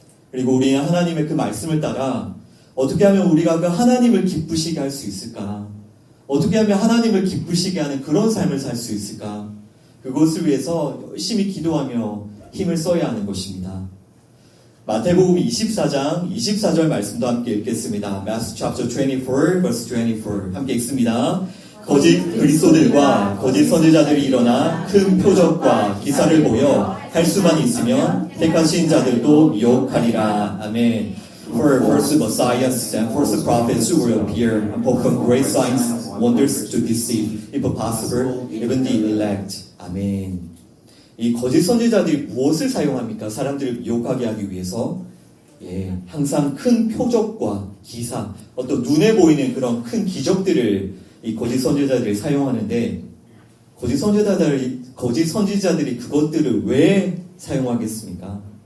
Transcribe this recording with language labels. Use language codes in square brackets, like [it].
[ko] 그리고 우리는 하나님의 그 말씀을 따라 어떻게 하면 우리가 그 하나님을 기쁘시게 할 수 있을까? 어떻게 하면 하나님을 기쁘시게 하는 그런 삶을 살 수 있을까? 그것을 위해서 열심히 기도하며 힘을 써야 하는 것입니다. 마태복음 24장 24절 말씀도 함께 읽겠습니다. [en] Matthew chapter 24 verse 24 [ko] 함께 읽습니다. 거짓 그리스도들과 거짓 선지자들이 일어나 큰 표적과 기사를 보여 할 수만 있으면 택하신 자들도 미혹하리라. 아멘. [en] For first messiahs and first prophets will appear and perform great signs, wonders to deceive, if possible, even the elect. [ko] 아멘. 이 거짓 선지자들이 무엇을 사용합니까? 사람들을 미혹하게 하기 위해서 항상 큰 표적과 기사, 어떤 눈에 보이는 그런 큰 기적들을 이 거짓 선지자들이 사용하는데 거짓 선지자들이 그것들을 왜 사용하겠습니까?